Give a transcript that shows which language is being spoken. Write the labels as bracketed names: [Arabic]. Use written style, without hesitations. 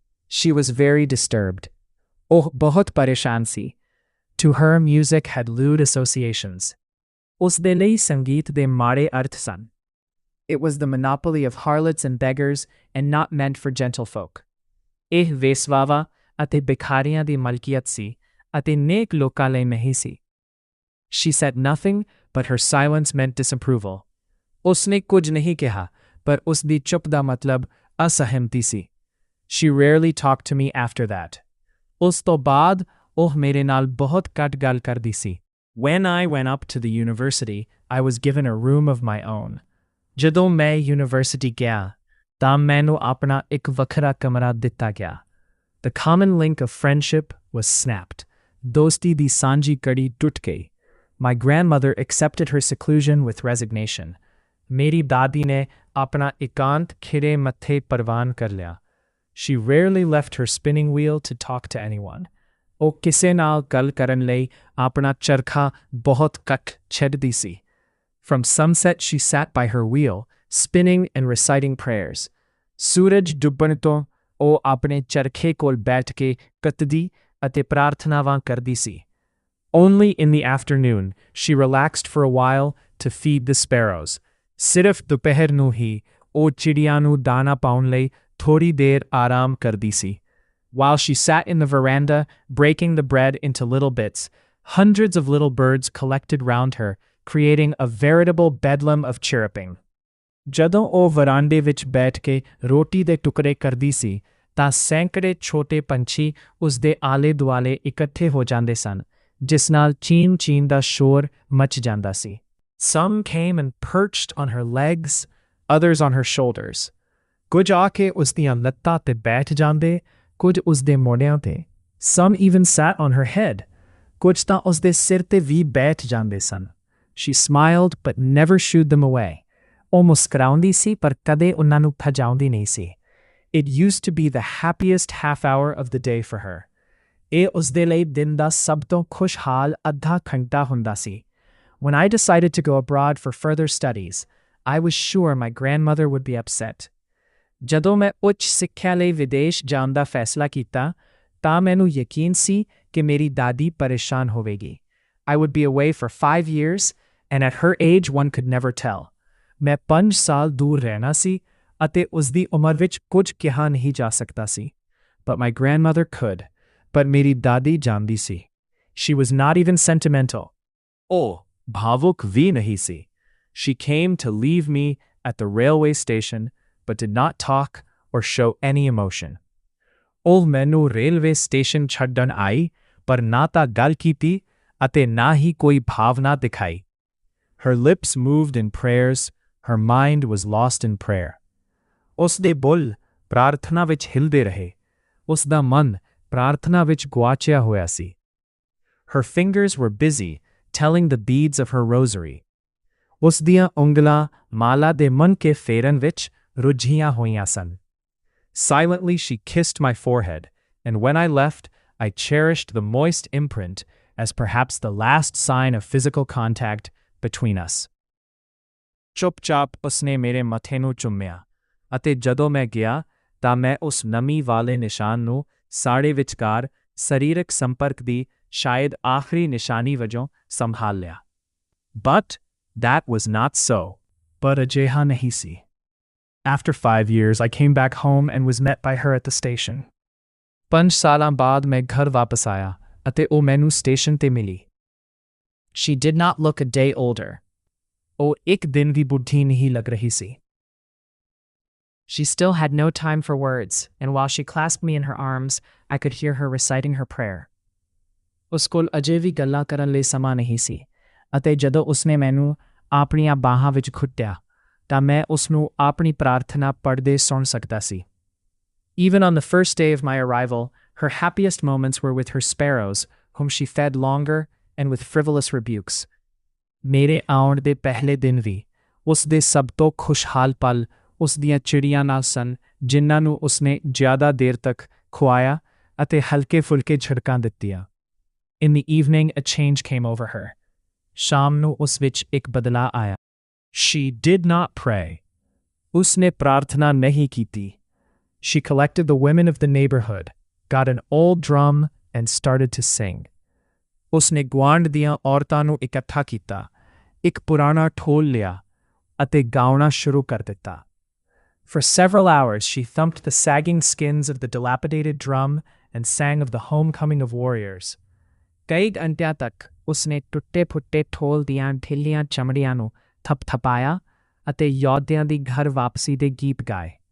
[English] She was very disturbed. [Punjabi] ਉਹ ਬਹੁਤ ਪਰੇਸ਼ਾਨ ਸੀ। [English] To her, music had lewd associations. [Punjabi] ਉਸ ਦੇ ਲਈ ਸੰਗੀਤ ਦੇ ਮਾੜੇ ਅਰਥ ਸਨ। [English] It was the monopoly of harlots and beggars and not meant for gentlefolk. [Punjabi] ਇਹ ਵੇਸਵਾਵਾਂ ਅਤੇ ਭਿਖਾਰੀਆਂ ਦੀ ਮਲਕੀਅਤ ਸੀ ਅਤੇ ਨੇਕ ਲੋਕਾਂ ਲਈ ਨਹੀਂ ਸੀ। [English] She said nothing, but her silence meant disapproval. [Punjabi] ਉਸਨੇ ਕੁਝ ਨਹੀਂ ਕਿਹਾ, ਪਰ ਉਸ ਦੀ ਚੁੱਪ ਦਾ ਮਤਲਬ ਅਸਹਿਮਤੀ ਸੀ। [English] She rarely talked to me after that. [Punjabi] ਉਸ ਤੋਂ ਬਾਅਦ ਉਹ ਮੇਰੇ ਨਾਲ ਬਹੁਤ ਘੱਟ ਗੱਲ ਕਰਦੀ ਸੀ। [English] When I went up to the university, I was given a room of my own. [Punjabi] ਜਦੋਂ ਮੈਂ ਯੂਨੀਵਰਸਿਟੀ ਗਿਆ ਤਾਂ ਮੈਨੂੰ ਆਪਣਾ ਇੱਕ ਵੱਖਰਾ ਕਮਰਾ ਦਿੱਤਾ ਗਿਆ। [English] The common link of friendship was snapped. [Punjabi] ਦੋਸਤੀ ਦੀ ਸਾਂਝੀ ਕੜੀ ਟੁੱਟ ਗਈ। [English] My grandmother accepted her seclusion with resignation. [Punjabi] ਮੇਰੀ ਦਾਦੀ ਨੇ ਆਪਣਾ ਇਕਾਂਤ ਖਿੜੇ ਮੱਥੇ ਪ੍ਰਵਾਨ ਕਰ ਲਿਆ। [English] She rarely left her spinning wheel to talk to anyone. [Punjabi] ਉਹ ਕਿਸੇ ਨਾਲ ਗੱਲ ਕਰਨ ਲਈ ਆਪਣਾ ਚਰਖਾ ਬਹੁਤ ਘੱਟ ਛੱਡਦੀ ਸੀ। [English] From sunset she sat by her wheel, spinning and reciting prayers. [Punjabi] ਸੂਰਜ ਡੁੱਬਣ ਤੋਂ ਉਹ ਆਪਣੇ ਚਰਖੇ ਕੋਲ ਬੈਠ ਕੇ ਕੱਤਦੀ ਅਤੇ ਪ੍ਰਾਰਥਨਾਵਾਂ ਕਰਦੀ ਸੀ। [English] Only in the afternoon she relaxed for a while to feed the sparrows. [Punjabi] ਸਿਰਫ ਦੁਪਹਿਰ ਨੂੰ ਹੀ ਉਹ ਚਿੜੀਆਂ ਨੂੰ ਦਾਣਾ ਪਾਉਣ ਲਈ ਥੋੜੀ ਦੇਰ ਆਰਾਮ ਕਰਦੀ ਸੀ। [English] While she sat in the veranda, breaking the bread into little bits, hundreds of little birds collected round her, creating a veritable bedlam of chirruping. [Punjabi] ਜਦੋਂ ਉਹ ਵਰਾਂਡੇ ਵਿੱਚ ਬੈਠ ਕੇ ਰੋਟੀ ਦੇ ਟੁਕੜੇ ਕਰਦੀ ਸੀ ਤਾਂ ਸੈਂਕੜੇ ਛੋਟੇ ਪੰਛੀ ਉਸ ਦੇ ਆਲੇ-ਦੁਆਲੇ ਇਕੱਠੇ ਹੋ ਜਾਂਦੇ ਸਨ, ਜਿਸ ਨਾਲ ਚੀਂ-ਚੀਂ ਦਾ ਸ਼ੋਰ ਮਚ ਜਾਂਦਾ ਸੀ। [English] Some came and perched on her legs, others on her shoulders. [Punjabi] ਕੁਝ ਆ ਕੇ ਉਸ ਦੀਆਂ ਲੱਤਾਂ ਤੇ ਬੈਠ ਜਾਂਦੇ, ਕੁਝ ਉਸ ਦੇ ਮੋਢਿਆਂ ਤੇ। [English] Some even sat on her head. [Punjabi] ਕੁਝ ਤਾਂ ਉਸ ਦੇ ਸਿਰ ਤੇ ਵੀ ਬੈਠ ਜਾਂਦੇ ਸਨ। [English] She smiled but never shooed them away. [Punjabi] ਉਹ ਮੁਸਕਰਾਉਂਦੀ ਸੀ ਪਰ ਕਦੇ ਉਹਨਾਂ ਨੂੰ ਭਜਾਉਂਦੀ ਨਹੀਂ ਸੀ। [English] It used to be the happiest half hour of the day for her. [Punjabi] ਇਹ ਉਸ ਦੇ ਲਈ ਦਿਨ ਦਾ ਸਭ ਤੋਂ ਖੁਸ਼ਹਾਲ ਅੱਧਾ ਘੰਟਾ ਹੁੰਦਾ ਸੀ। [English] When I decided to go abroad for further studies, I was sure my grandmother would be upset. [Punjabi] ਜਦੋਂ ਮੈਂ ਉੱਚ ਸਿੱਖਿਆ ਲਈ ਵਿਦੇਸ਼ ਜਾਣ ਦਾ ਫੈਸਲਾ ਕੀਤਾ ਤਾਂ ਮੈਨੂੰ ਯਕੀਨ ਸੀ ਕਿ ਮੇਰੀ ਦਾਦੀ ਪਰੇਸ਼ਾਨ ਹੋਵੇਗੀ। [English] I would be away for 5 years, and at her age one could never tell. [Punjabi] ਮੈਂ 5 ਸਾਲ ਦੂਰ ਰਹਿਣਾ ਸੀ ਅਤੇ ਉਸ ਦੀ ਉਮਰ ਵਿੱਚ ਕੁਝ ਕਿਹਾ ਨਹੀਂ ਜਾ ਸਕਦਾ ਸੀ। [English] But my grandmother could. [Punjabi] ਪਰ ਮੇਰੀ ਦਾਦੀ ਜਾਣਦੀ ਸੀ। [English] She was not even sentimental. [Punjabi] ਉਹ ਭਾਵੁਕ ਵੀ ਨਹੀਂ ਸੀ। [English] She came to leave me at the railway station, but did not talk or show any emotion. [Punjabi] ਉਹ ਮੈਨੂੰ ਰੇਲਵੇ ਸਟੇਸ਼ਨ ਛੱਡਣ ਆਈ ਪਰ ਨਾ ਤਾਂ ਗੱਲ ਕੀਤੀ ਅਤੇ ਨਾ ਹੀ ਕੋਈ ਭਾਵਨਾ ਦਿਖਾਈ। [English] Her lips moved in prayers, her mind was lost in prayer. [Punjabi] ਉਸ ਦੇ ਬੁੱਲ ਪ੍ਰਾਰਥਨਾ ਵਿੱਚ ਹਿਲਦੇ ਰਹੇ, ਉਸ ਦਾ ਮਨ ਪ੍ਰਾਰਥਨਾ ਵਿੱਚ ਗੁਆਚਿਆ ਹੋਇਆ ਸੀ। [English] Her fingers were busy telling the beads of her rosary. [Punjabi] ਉਸ ਦੀਆਂ ਉਂਗਲਾਂ ਮਾਲਾ ਦੇ ਮਨ ਕੇ ਫੇਰਨ ਵਿੱਚ ਰੁੱਝੀਆਂ ਹੋਈਆਂ ਸਨ। [English] Silently she kissed my forehead, and when I left, I cherished the moist imprint as perhaps the last sign of physical contact between us. [Punjabi] ਚੁੱਪ-ਚਾਪ ਉਸਨੇ ਮੇਰੇ ਮੱਥੇ ਨੂੰ ਚੁੰਮਿਆ, ਅਤੇ ਜਦੋਂ ਮੈਂ ਗਿਆ ਤਾਂ ਮੈਂ ਉਸ ਨਮੀ ਵਾਲੇ ਨਿਸ਼ਾਨ ਨੂੰ ਸਾਡੇ ਵਿਚਕਾਰ ਸਰੀਰਕ ਸੰਪਰਕ ਦੀ ਸ਼ਾਇਦ ਆਖਰੀ ਨਿਸ਼ਾਨੀ ਵਜੋਂ ਸੰਭਾਲ ਲਿਆ। [English] But that was not so. [Punjabi] ਪਰ ਅਜਿਹਾ ਨਹੀਂ ਸੀ। [English] After 5 years, I came back home and was met by her at the station. [Punjabi] 5 ਸਾਲਾਂ ਬਾਅਦ ਮੈਂ ਘਰ ਵਾਪਸ ਆਇਆ ਅਤੇ ਉਹ ਮੈਨੂੰ ਸਟੇਸ਼ਨ ਤੇ ਮਿਲੀ। [English] She did not look a day older. [Punjabi] ਉਹ ਇੱਕ ਦਿਨ ਵੀ ਬੁੱਢੀ ਨਹੀਂ ਲੱਗ ਰਹੀ ਸੀ। [English] She still had no time for words, and while she clasped me in her arms, I could hear her reciting her prayer. [Punjabi] ਉਸ ਕੋਲ ਅਜੇ ਵੀ ਗੱਲਾਂ ਕਰਨ ਲਈ ਸਮਾਂ ਨਹੀਂ ਸੀ, ਅਤੇ ਜਦੋਂ ਉਸਨੇ ਮੈਨੂੰ ਆਪਣੀਆਂ ਬਾਹਾਂ ਵਿੱਚ ਘੁੱਟਿਆ ਤਾਂ ਮੈਂ ਉਸਨੂੰ ਆਪਣੀ ਪ੍ਰਾਰਥਨਾ ਪੜ੍ਹਦੇ ਸੁਣ ਸਕਦਾ ਸੀ। [English] Even on the first day of my arrival, her happiest moments were with her sparrows, whom she fed longer, and with frivolous rebukes. [Punjabi] ਮੇਰੇ ਆਉਣ ਦੇ ਪਹਿਲੇ ਦਿਨ ਵੀ ਉਸ ਦੇ ਸਭ ਤੋਂ ਖੁਸ਼ਹਾਲ ਪਲ ਉਸ ਦੀਆਂ ਚਿੜੀਆਂ ਨਾਲ ਸਨ, ਜਿਨ੍ਹਾਂ ਨੂੰ ਉਸਨੇ ਜ਼ਿਆਦਾ ਦੇਰ ਤੱਕ ਖੁਆਇਆ ਅਤੇ ਹਲਕੇ-ਫੁਲਕੇ ਝਿੜਕਾਂ ਦਿੱਤੀਆਂ। [English] In the evening, a change came over her. [Punjabi] ਸ਼ਾਮ ਨੂੰ ਉਸ ਵਿੱਚ ਇੱਕ ਬਦਲਾਅ ਆਇਆ। [English] She did not pray. [Punjabi] ਉਸਨੇ ਪ੍ਰਾਰਥਨਾ ਨਹੀਂ ਕੀਤੀ। [English] She collected the women of the neighborhood, got an old drum, and started to sing. [Punjabi] ਉਸਨੇ ਗੁਆਂਢ ਦੀਆਂ ਔਰਤਾਂ ਨੂੰ ਇਕੱਠਾ ਕੀਤਾ, ਇੱਕ ਪੁਰਾਣਾ ਢੋਲ ਲਿਆ ਅਤੇ ਗਾਉਣਾ ਸ਼ੁਰੂ ਕਰ ਦਿੱਤਾ। [English] For several hours she thumped the sagging skins of the dilapidated drum and sang of the homecoming of warriors. [Punjabi] ਕਈ ਘੰਟਿਆਂ ਤੱਕ ਉਸਨੇ ਟੁੱਟੇ-ਫੁੱਟੇ ਢੋਲ ਦੀਆਂ ਢਿੱਲੀਆਂ ਚਮੜੀਆਂ ਨੂੰ ਥਪਥਪਾਇਆ ਅਤੇ ਯੋਧਿਆਂ ਦੀ ਘਰ ਵਾਪਸੀ ਦੇ ਗੀਤ ਗਾਏ।